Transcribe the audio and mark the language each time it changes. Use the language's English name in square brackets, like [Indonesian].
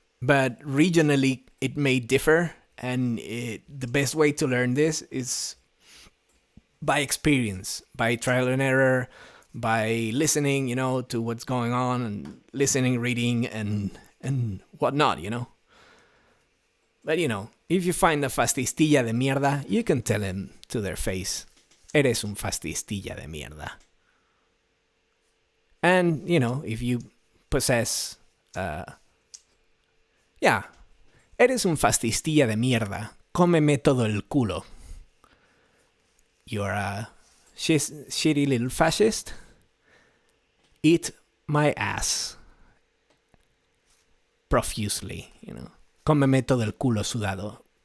[English] But regionally, it may differ. And the best way to learn this is by experience, by trial and error, by listening, to what's going on, and listening, reading, and whatnot, But, if you find a fastistilla de mierda, you can tell him to their face, [Spanish] eres un fastistilla de mierda. [English] And, if you possess, [Spanish] eres un fastistilla de mierda, cómeme todo el culo. [English] You're a shitty little fascist. Eat my ass. [Spanish] Profusely, Cómeme todo el culo sudado.